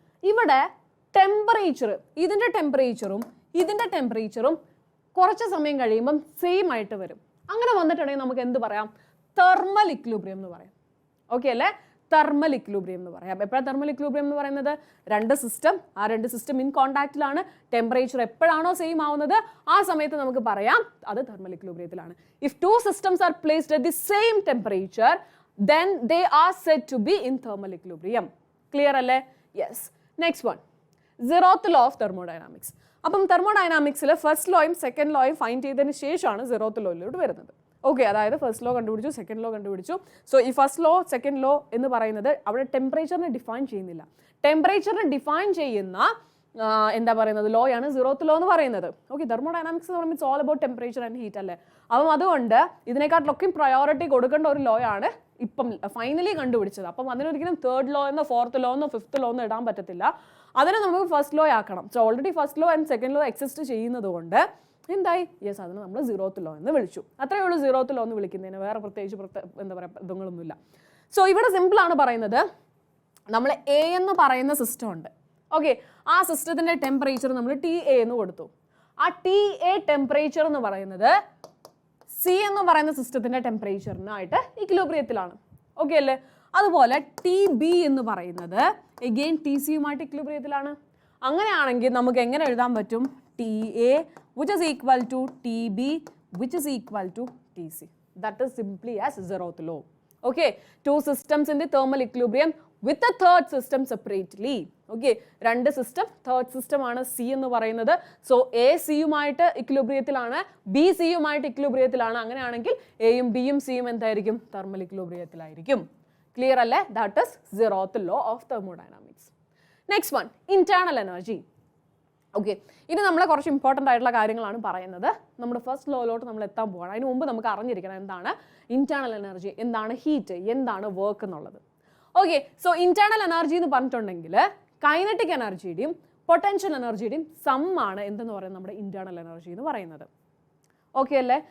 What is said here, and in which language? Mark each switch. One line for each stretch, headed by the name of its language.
Malayalam: ഇവിടെ ടെമ്പറേച്ചർ, ഇതിൻ്റെ ടെമ്പറേച്ചറും കുറച്ച് സമയം കഴിയുമ്പം സെയിം ആയിട്ട് വരും. അങ്ങനെ വന്നിട്ടുണ്ടെങ്കിൽ നമുക്ക് എന്ത് പറയാം? തെർമൽ ഇക്വിലിബ്രിയം എന്ന് പറയാം. ഓക്കെ അല്ലേ? തെർമൽ ഇക്വിലിബ്രിയം എന്ന് പറയാം. എപ്പോഴാണ് തെർമൽ ഇക്വിലിബ്രിയം എന്ന് പറയുന്നത്? രണ്ട് സിസ്റ്റം ഇൻ കോണ്ടാക്റ്റിലാണ്. ടെമ്പറേച്ചർ എപ്പോഴാണോ സെയിം ആവുന്നത് ആ സമയത്ത് നമുക്ക് പറയാം അത് thermal ഇക്വിലിബ്രിയത്തിലാണ്.
English: If two systems are placed at the same temperature then they are said to be in thermal equilibrium. Clear അല്ലേ? Yes. Next one, Zeroth Law of Thermodynamics.
Malayalam: അപ്പം തെർമോഡൈനാമിക്സിൽ first ലോയും second ലോയും find ചെയ്തതിന് ശേഷമാണ് സീറോത്ത് ലോയിലോട്ട് വരുന്നത്. Okay, അതായത് first law കണ്ടുപിടിച്ചു, second law കണ്ടുപിടിച്ചു. So ഈ first law second law എന്ന് പറയുന്നത് അവിടെ ടെമ്പറേച്ചറിനെ ഡിഫൈൻ ചെയ്യുന്നില്ല. ടെമ്പറേച്ചറിനെ ഡിഫൈൻ ചെയ്യുന്ന എന്താ പറയുന്നത് ലോയാണ് സീറോത്ത് ലോ എന്ന് പറയുന്നത്. ഓക്കെ, തെർമോഡൈനാമിക്സ് എന്ന് പറയുമ്പോൾ
English: it's all about temperature and heat
Malayalam: അല്ലേ. അപ്പം അതുകൊണ്ട് ഇതിനെക്കാട്ടിലൊക്കെ പ്രയോറിറ്റി കൊടുക്കേണ്ട ഒരു ലോ ആണ് ഇപ്പം ഫൈനലി കണ്ടുപിടിച്ചത്. അപ്പം അതിനൊരിക്കലും തേർഡ് ലോ എന്നോ ഫോർത്ത് ലോ എന്നോ ഫിഫ്ത്ത് ലോ എന്നോ ഇടാൻ പറ്റത്തില്ല. അതിനെ നമുക്ക് ഫസ്റ്റ് ലോ ആക്കണം. So already first law and second law exist ചെയ്യുന്നത് കൊണ്ട് എന്തായി, യെസ്, അതിന് നമ്മൾ സീറോത്ത് ലോ എന്ന് വിളിച്ചു. അത്രയേ ഉള്ളൂ സീറോത്ത് ലോ എന്ന് വിളിക്കുന്നതിന്, വേറെ പ്രത്യേകിച്ച് എന്താ പറയുക ഇതൊന്നുമില്ല. സോ ഇവിടെ സിമ്പിളാണ് പറയുന്നത്, നമ്മൾ എ എന്ന് പറയുന്ന സിസ്റ്റം ഉണ്ട്. ഓക്കെ, ആ സിസ്റ്റത്തിൻ്റെ ടെമ്പറേച്ചർ നമ്മൾ ടി എ എന്ന് കൊടുത്തു. ആ ടി എ ടെമ്പറേച്ചർ എന്ന് പറയുന്നത് സി എന്ന് പറയുന്ന സിസ്റ്റത്തിൻ്റെ ടെമ്പറേച്ചറിനായിട്ട് ഇക്വിലിബ്രിയത്തിലാണ്. ഓക്കെ അല്ലേ. അതുപോലെ ടി ബി എന്ന് പറയുന്നത് എഗെയിൻ ടി സിയുമായിട്ട് ഇക്വിലിബ്രിയത്തിലാണ്. അങ്ങനെയാണെങ്കിൽ നമുക്ക് എങ്ങനെ എഴുതാൻ പറ്റും,
English: T A which is equal to TB which is equal to TC. That is simply as zeroth law. Okay, two systems in the thermal equilibrium with a third system separately.
Malayalam: Okay, രണ്ട് system, third system ആണ് C എന്ന് പറയുന്നത്. So A സിയുമായിട്ട് ഇക്വിലിബ്രിയത്തിലാണ്, B സിയുമായിട്ട് ഇക്വിലിബ്രിയത്തിലാണ്. അങ്ങനെയാണെങ്കിൽ എയും ബിയും സിയും എന്തായിരിക്കും, thermal ഇക്വിലിബ്രിയത്തിലായിരിക്കും. Clear അല്ലേ?
English: That is zeroth law of thermodynamics. Next one, internal energy.
Malayalam: Okay, ഇനി നമ്മൾ കുറച്ച് ഇമ്പോർട്ടൻ്റ് ആയിട്ടുള്ള കാര്യങ്ങളാണ് പറയുന്നത്. നമ്മുടെ ഫസ്റ്റ് ലോയിലോട്ട് നമ്മൾ എത്താൻ പോവുകയാണ്. അതിന് മുമ്പ് നമുക്ക് അറിഞ്ഞിരിക്കണം എന്താണ് ഇന്റേണൽ എനർജി, എന്താണ് ഹീറ്റ്, എന്താണ് വർക്ക് എന്നുള്ളത്. ഓക്കെ, സോ ഇന്റേണൽ എനർജി എന്ന് പറഞ്ഞിട്ടുണ്ടെങ്കിൽ കൈനറ്റിക് എനർജിയുടെയും പൊട്ടൻഷ്യൽ എനർജിയുടെയും സമ്മാണ് എന്തെന്ന് പറയുന്നത് നമ്മുടെ ഇന്റേണൽ എനർജി എന്ന് പറയുന്നത്. ഓക്കെ അല്ലേ.